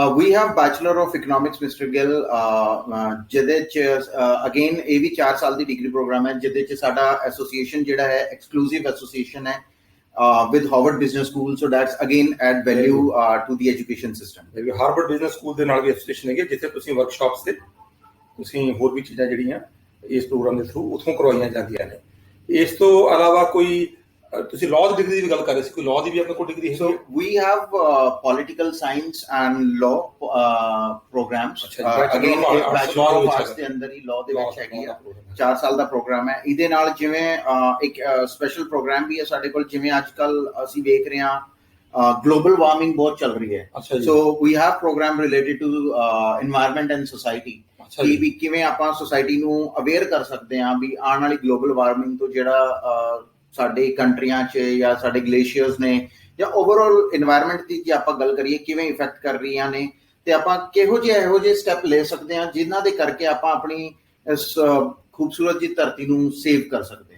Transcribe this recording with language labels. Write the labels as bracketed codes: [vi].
[en] we have bachelor of economics [pa] mister Gill, ਜਿਹਦੇ 'ਚ again ਇਹ ਵੀ 4 ਸਾਲ ਦੀ ਡਿਗਰੀ ਪ੍ਰੋਗਰਾਮ ਹੈ, ਜਿਹਦੇ 'ਚ ਸਾਡਾ ਐਸੋਸੀਏਸ਼ਨ ਜਿਹੜਾ ਹੈ ਐਕਸਕਲੂਸਿਵ ਐਸੋਸੀਏਸ਼ਨ ਹੈ [en] with Harvard Business School, so that's again add value to the education system. [pa] Harvard business school ਦੇ ਨਾਲ ਵੀ ਐਸੋਸੀਏਸ਼ਨ ਹੈਗੀ, ਜਿੱਥੇ ਤੁਸੀਂ ਵਰਕਸ਼ਾਪਸ ਤੇ ਤੁਸੀਂ ਹੋਰ ਵੀ ਚੀਜ਼ਾਂ ਜਿਹੜੀਆਂ ਇਸ ਪ੍ਰੋਗਰਾਮ ਦੇ ਥਰੂ ਉੱਥੋਂ ਕਰਵਾਈਆਂ ਜਾਂਦੀਆਂ ਨੇ। ਇਸ ਤੋਂ ਇਲਾਵਾ ਕੋਈ ਤੁਸੀਂ ਲਾਅ ਦੀ ਡਿਗਰੀ ਦੀ ਗੱਲ ਕਰ ਰਹੇ ਸੀ, ਕੋਈ ਲਾਅ ਦੀ ਵੀ ਆਪਣੇ ਕੋਲ ਡਿਗਰੀ ਹੈ? [en] So we have political science and law programs. [pa] Again bachelor of arts ਦੇ ਅੰਦਰ ਹੀ law ਦੇ ਵਿੱਚ ਹੈਗੀ ਆ, 4 ਸਾਲ ਦਾ ਪ੍ਰੋਗਰਾਮ ਹੈ। ਇਹਦੇ ਨਾਲ ਜਿਵੇਂ ਇੱਕ ਸਪੈਸ਼ਲ ਪ੍ਰੋਗਰਾਮ ਵੀ ਹੈ ਸਾਡੇ ਕੋਲ, ਜਿਵੇਂ ਅੱਜ ਕੱਲ ਅਸੀਂ ਵੇਖ ਰਹੇ ਹਾਂ [hi] global warming बहुत चल रही है. अच्छा जी. [en] So we have program related to environment and society. ਅੱਛਾ ਕਿ ਜੀ. [pa] ਵੀ ਕਿਵੇਂ ਆਪਾਂ ਸੋਸਾਇਟੀ ਨੂੰ ਅਵੇਅਰ ਕਰ ਸਕਦੇ ਹਾਂ ਵੀ ਆਉਣ ਵਾਲੀ ਗਲੋਬਲ ਵਾਰਮਿੰਗ ਤੋਂ ਜਿਹੜਾ ਸਾਡੇ ਕੰਟਰੀਆਂ 'ਚ ਜਾਂ ਸਾਡੇ ਗਲੇਸ਼ੀਅਰਸ ਨੇ ਜਾਂ ਓਵਰਆਲ এনवायरमेंट ਦੀ ਜੇ ਆਪਾਂ ਗੱਲ ਕਰੀਏ ਕਿਵੇਂ ਇਫੈਕਟ ਕਰ ਰਹੀਆਂ ਨੇ ਤੇ ਆਪਾਂ ਇਹੋ ਜਿਹੇ ਸਟੈਪ ਲੈ ਸਕਦੇ ਹਾਂ ਜਿਨ੍ਹਾਂ ਦੇ ਕਰਕੇ ਆਪਾਂ ਆਪਣੀ ਇਸ ਖੂਬਸੂਰਤ ਜੀ ਧਰਤੀ ਨੂੰ ਸੇਵ ਕਰ ਸਕਦੇ ਹਾਂ.